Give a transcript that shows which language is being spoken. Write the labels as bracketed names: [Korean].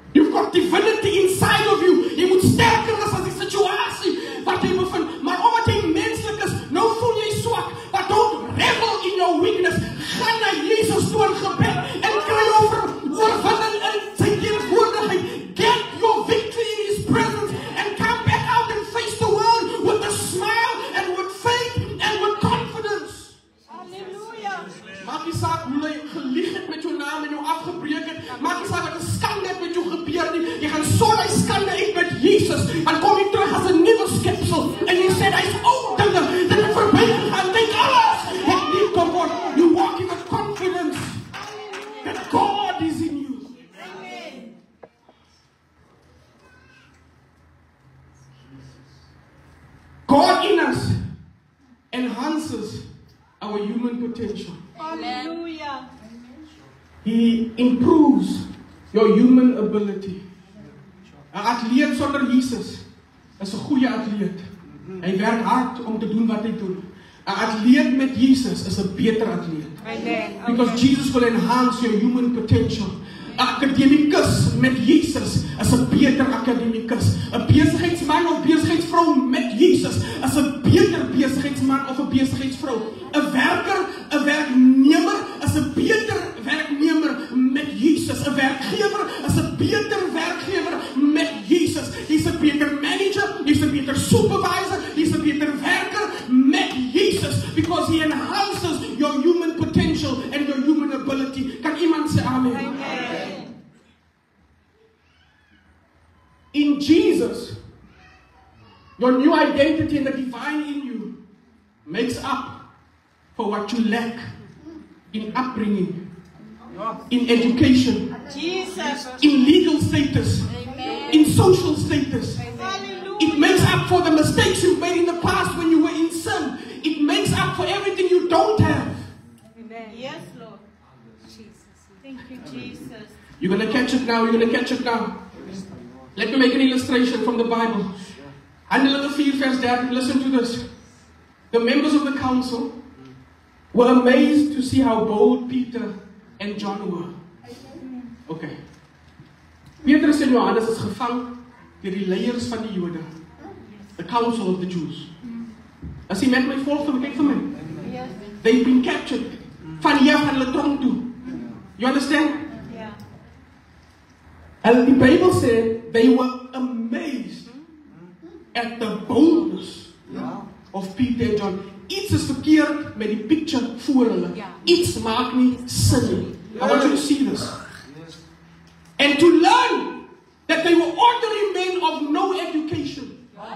[English] You've got divinity inside of you. [Afrikaans] Jy moet sterker is as die situasie wat jy bevind. Maar omdat jy menslik is, nou voel jy swak. [English] But don't revel in your weakness. [Afrikaans] Gaan na Jesus toe in gebed en kry oorwinning in sy teenwoordigheid. [English] Get your victory in His presence and come back out and face the world with a smile and with faith and with confidence. Hallelujah. [Afrikaans] Maak nie saak hoe jy gelieg het met jou naam en jou afgebreek het. Maak nie saak wat 'n skande het met jou gebeur nie. Jy gaan so daai skande uit met Jesus. Dan kom jy terug as 'n nuwe skepsel en jy sê hy's ou dinge. Dit het verby gegaan. Dink alles het nie kom word. [English] You walk in with confidence that God is in you. Amen. God in us enhances our human potential. Hallelujah. He improves your human ability. [Afrikaans] 'n Atleet sonder Jesus is 'n goeie atleet. Hy werk hard om te doen wat hy doen. 'n Atleet met Jesus is 'n beter atleet. Amen. [English] Because Jesus will enhance your human potential. [Afrikaans] 'n Akademikus met Jesus is 'n beter akademikus. 'n Besigheidsman of besigheidsvrou met Jesus is 'n beter besigheidsman of 'n besigheidsvrou. 'n werknemer is 'n beter werknemer met Jesus. 'n werkgewer is 'n beter werkgewer met Jesus. [English] He's a beter manager, he's a beter supervisor, he's a beter werker met Jesus, because he enhances your human potential and your human ability. [Afrikaans] Kan iemand sê amen? Amen. [English] In Jesus, your new identity and the divine in you makes up for what you lack in upbringing, in education, Jesus. in legal status, in social status. Hallelujah. It makes up for the mistakes you made in the past when you were in sin. It makes up for everything you don't have. Amen. Yes, Lord. Jesus. Thank you, Jesus. You're going to catch it now. You're going to catch it now. Let me make an illustration from the Bible. [Afrikaans] Handelinge 4 vers 13. [English] Listen to this. The members of the council were amazed to see how bold Peter and John were. Okay. [Afrikaans] Petrus en Johannes is gevang deur die leiers van die Jode. [English] The council of the Jews. [Afrikaans] As jy met my volg, kyk vir my. Yes. [English] They've been captured. [Afrikaans] Van hier van hulle tronk toe. [English] You understand? [Afrikaans] Yeah. And the Bible said they were amazed at the boldness of Peter and John. Iets is verkeerd met die picture voor hulle. Iets maak nie sin nie. [English] I want you to see this. And to learn that they were ordinary men of no education.